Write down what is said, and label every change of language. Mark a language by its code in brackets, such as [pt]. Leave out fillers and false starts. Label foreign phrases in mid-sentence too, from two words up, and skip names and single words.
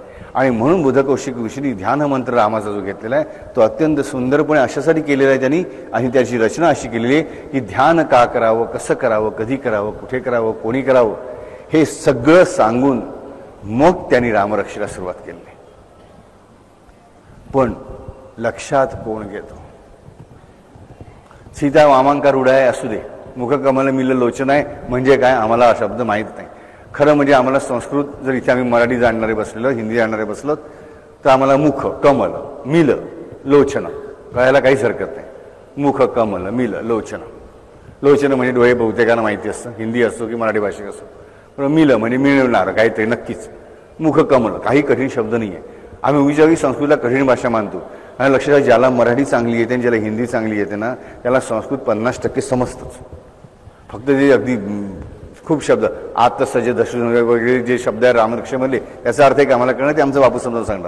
[mr] आणि म्हणून बुधकौशिक ऋषींनी ध्यान मंत्र रामाचा जो घेतलेला आहे तो अत्यंत सुंदरपणे अशासाठी केलेला आहे त्यांनी, आणि त्याची रचना अशी केलेली आहे की ध्यान का करावं, कसं करावं, कधी करावं, कुठे करावं, कोणी करावं हे सगळं सांगून मग त्यांनी रामरक्षेला सुरुवात केली. पण लक्षात कोण घेतो? सीता वामांकार उडाय असू दे, [sa] मुखकमल मिल लोचन [mr] आहे म्हणजे काय आम्हाला हा शब्द माहीत नाही. खरं म्हणजे आम्हाला संस्कृत जर इथे आम्ही मराठी जाणणारे बसलेलो, हिंदी जाणणारे बसलो तर आम्हाला [sa] मुख कमल मिल लोचन [mr] कळायला काहीच हरकत नाही. [sa] मुख कमल मिल लोचन, [mr] लोचन म्हणजे डोळे बहुतेकांना माहिती असतं, हिंदी असो की मराठी भाषिक असो. पण मिल म्हणजे मिळवणार काहीतरी नक्कीच. [sa] मुख कमल [mr] काही कठीण शब्द नाही आहे. आम्ही उगीच्यावेळी संस्कृतला कठीण भाषा मानतो. आणि लक्षात ज्याला मराठी चांगली येते आणि ज्याला हिंदी चांगली येते ना त्याला संस्कृत 50% समजतंच. फक्त जे अगदी खूप शब्द आत सजे दशरथ वगैरे जे शब्द आहे रामरक्षेमधले त्याचा अर्थ आहे की आम्हाला कळणार, ते आमचं बापू समजावून सांगणार.